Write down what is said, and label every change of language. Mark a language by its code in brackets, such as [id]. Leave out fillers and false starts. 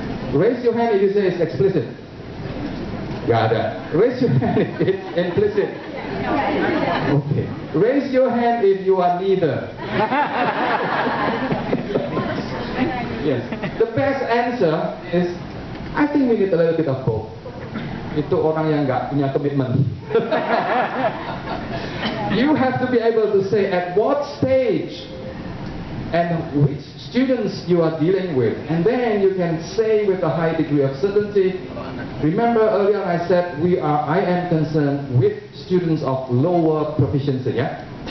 [en] Raise your hand if you say it's explicit. [id] Gak ada. [en] Raise your hand if it's implicit. Okay. Raise your hand if you are neither. Yes. The best answer is, I think we need a little bit of both. [id] Itu orang yang nggak punya komitmen. [en] You have to be able to say at what stage and which students you are dealing with, and then you can say with a high degree of certainty. Remember earlier I said I am concerned with students of lower proficiency, yeah?